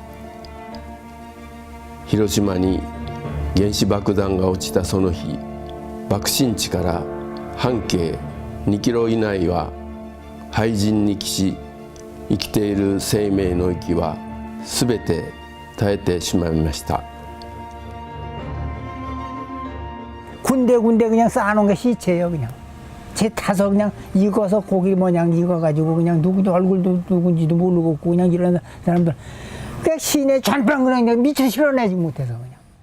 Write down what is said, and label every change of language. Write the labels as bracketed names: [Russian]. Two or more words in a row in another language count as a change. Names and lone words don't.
[Japanese] 広島に原子爆弾が落ちたその日、爆心地から半径2キロ以内は廃人に帰し、生きている生命の息はすべて絶えてしまいました。 [Korean] 군데군데 그냥 쌓아놓은 게 시체예요. 그냥 제 타서 그냥 익어서 고기 모양 익어가지고 그냥 누구 얼굴도 누군지도 모르고 그냥 이런 사람들 그 시내 전방 그냥 미쳐 실어내지 못해서 그냥.